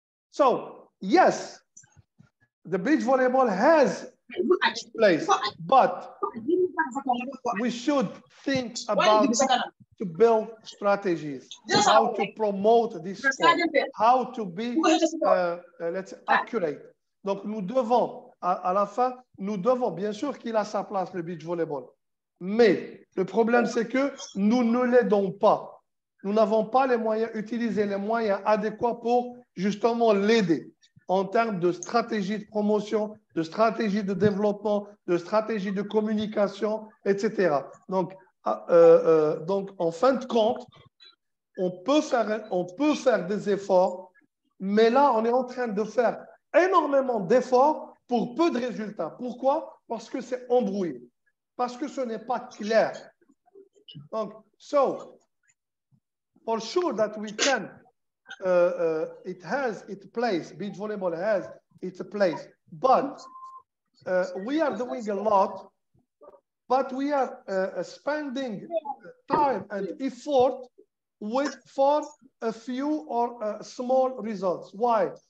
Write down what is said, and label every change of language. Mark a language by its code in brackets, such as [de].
[en] So yes, the beach volleyball has its place, but we should think about to build strategies, how to promote this sport, how to be, let's say, accurate. [fr] Donc nous devons, à la fin, nous devons, bien sûr qu'il a sa place, le beach volleyball. Mais le problème, c'est que nous ne l'aidons pas. Nous n'avons pas les moyens, utiliser les moyens adéquats pour justement l'aider en termes de stratégie de promotion, de stratégie de développement, de stratégie de communication, etc. Donc en fin de compte, on peut faire des efforts, mais là, on est en train de faire énormément d'efforts pour peu de résultats. Pourquoi? Parce que c'est embrouillé, parce que ce n'est pas clair. [en] Donc, so, for sure that we can, it has its place, beach volleyball has its place, but we are doing a lot, but we are spending time and effort for a few or small results. Why?